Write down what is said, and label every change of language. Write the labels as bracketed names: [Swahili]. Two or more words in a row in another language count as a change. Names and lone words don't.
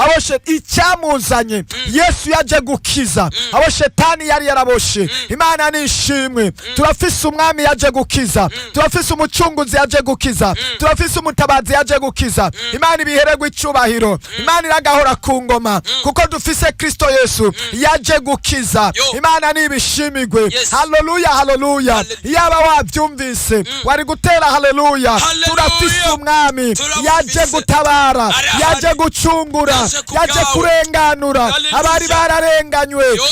[Rundi] Abo Shet-, icyamuzanye, Mm. Yesu yaje gukiza. Mm. Abo Shetani yari yaraboshe. Mm. Imana ni ishimwe. Mm. Turafise umwami yaje gukiza. Mm. Turafise umucunguzi yaje gukiza. Mm. Turafise umutabazi yaje gukiza. Mm. Imana ibihererwe icubahiro. Mm. Imana iragahora ku ngoma. Mm. Kuko dufise Kristo Yesu Mm. yaje gukiza. Yo. Imana nibishimigwe. Yes. Haleluya, haleluya. Haleluya. Iyaba wavyumvise, Mm. wari gutera haleluya. Haleluya. Turafise umwami Turamufise. yaje gutabara, Arahari. yaje gucungura, Yaje ku yaje bwawe. kurenganura Haleluya. abari bararenganywe, Yo.